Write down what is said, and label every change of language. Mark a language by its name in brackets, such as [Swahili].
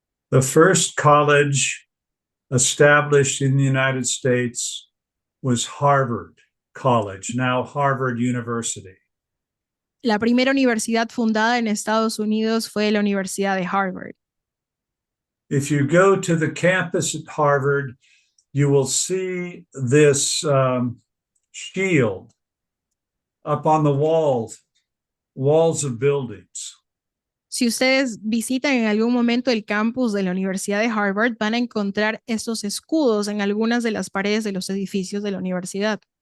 [English] The first college established in the United States was Harvard College, now Harvard University. [Spanish] La primera universidad fundada en Estados Unidos fue la Universidad de Harvard. [English] If you go to the campus at Harvard, you will see this shield up on the walls of buildings. [Spanish] Si ustedes visitan en algún momento el campus de la Universidad de Harvard, van a encontrar estos escudos en algunas de las paredes de los edificios de la universidad.